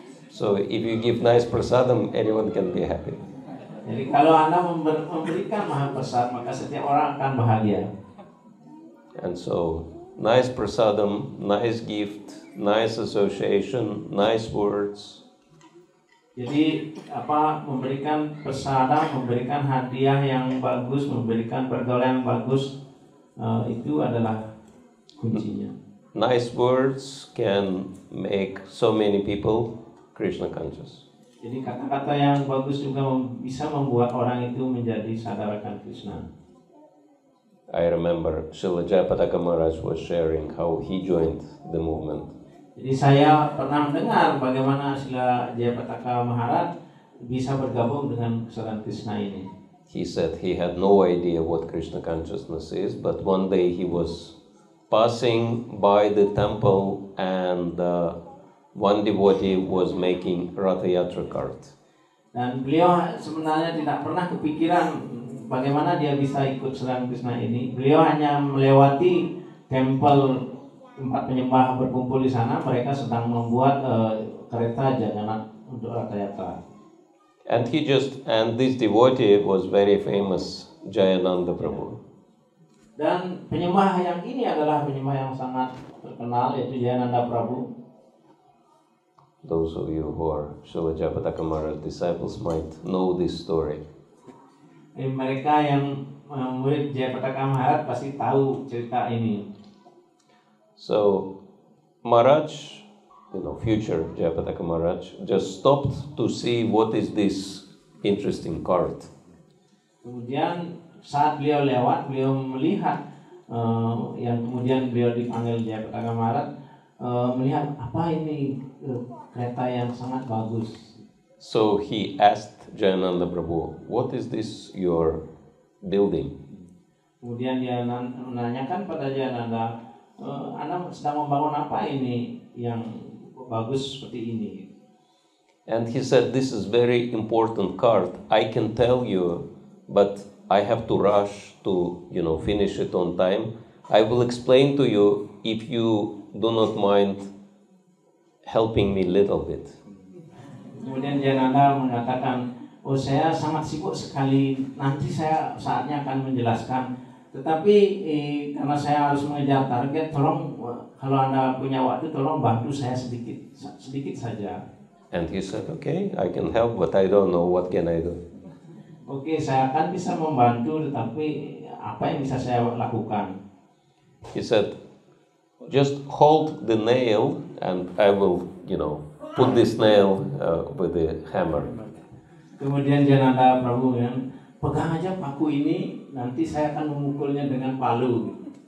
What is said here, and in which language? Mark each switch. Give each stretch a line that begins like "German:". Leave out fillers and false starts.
English: So if you give nice prasadam, anyone can be happy.
Indonesian: Jadi kalau Anda memberikan mahaprasad, maka setiap orang akan bahagia.
English: And so, nice prasadam, nice gift, nice association, nice words.
Indonesian: Jadi memberikan prasadam, memberikan hadiah yang bagus, memberikan pergaulan yang bagus, itu adalah kuncinya.
English: Nice words can make so many people Krishna conscious.
Indonesian: Jadi kata-kata yang bagus juga bisa membuat orang itu menjadi sadar akan Krishna.
English: I remember Srila Jayapataka Maharaj was sharing how he joined the movement.
Indonesian: Jadi saya pernah mendengar bagaimana Srila Jayapataka Maharaj bisa bergabung dengan kesadaran Krishna ini.
English: He said he had no idea what Krishna consciousness is, but one day he was passing by the temple and one devotee was making Ratha Yatra cart.
Indonesian: Dan beliau sebenarnya tidak pernah kepikiran bagaimana dia bisa ikut kesadaran Krishna ini. Beliau hanya melewati tempel tempat penyembah berkumpul di sana. Mereka sedang membuat kereta jagannath untuk Ratha Yatra.
English: And this devotee was very famous, Jayananda Prabhu.
Indonesian: Dan penyembah yang ini adalah penyembah yang sangat terkenal, yaitu Jayananda Prabhu.
English: Those of you who are Srila Jayapataka Maharaj disciples might know this story.
Indonesian: Mereka yang murid Jayapataka Maharaj pasti tahu cerita ini.
English: So Maharaj, future Jayapataka Maharaj, just stopped to see what is this interesting cart.
Indonesian: Kemudian saat beliau lewat, beliau melihat yang kemudian beliau dipanggil Jayapataka Maharaj, melihat apa ini kereta yang sangat bagus.
English: So he asked Jayananda Prabhu, what is this you're building?
Indonesian: Kemudian dia menanyakan pada Jayananda, Anda sedang membangun apa ini yang bagus seperti ini?
English: And he said, this is very important cart. I can tell you, but I have to rush to, finish it on time. I will explain to you if you do not mind helping me little bit.
Indonesian: Kemudian Jayananda mengatakan, saya sangat sibuk sekali, nanti saya saatnya akan menjelaskan. Tetapi karena saya harus mengejar target, tolong kalau Anda punya waktu, tolong bantu saya sedikit saja.
English: And he said, okay, I can help, but I don't know what can I do.
Indonesian: Oke, saya akan bisa membantu, tetapi apa yang bisa saya lakukan?
English: He said, just hold the nail and I will, put this nail with the hammer.
Indonesian: Kemudian Jayananda Prabhu yang pegang aja paku ini, nanti saya akan memukulnya dengan palu.